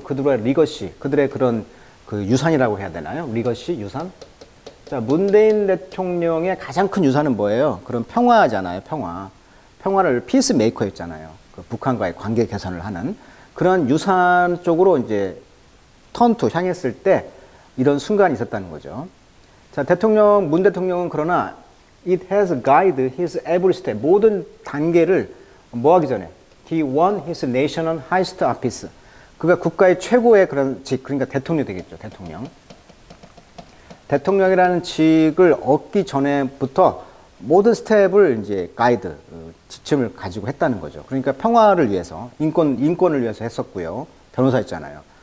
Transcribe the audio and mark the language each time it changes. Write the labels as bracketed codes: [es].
[ko] 그들의 리거시, 그들의 그런 그 유산이라고 해야 되나요? 리거시, 유산? 자, 문재인 대통령의 가장 큰 유산은 뭐예요? 그런 평화잖아요, 평화. 평화를 피스 메이커였잖아요. 그 북한과의 관계 개선을 하는 그런 유산 쪽으로 이제 턴투 향했을 때 이런 순간이 있었다는 거죠. [en] 자, [ko] 문 대통령은 그러나 [en] it has guided his every step. [ko] 모든 단계를 뭐 하기 전에 [en] he won his national highest office. [ko] 그가 국가의 최고의 그런 직, 그러니까 대통령이 되겠죠, 대통령. 대통령이라는 직을 얻기 전에부터 모든 스텝을 이제 가이드, 지침을 가지고 했다는 거죠. 그러니까 평화를 위해서, 인권을 위해서 했었고요. 변호사였잖아요.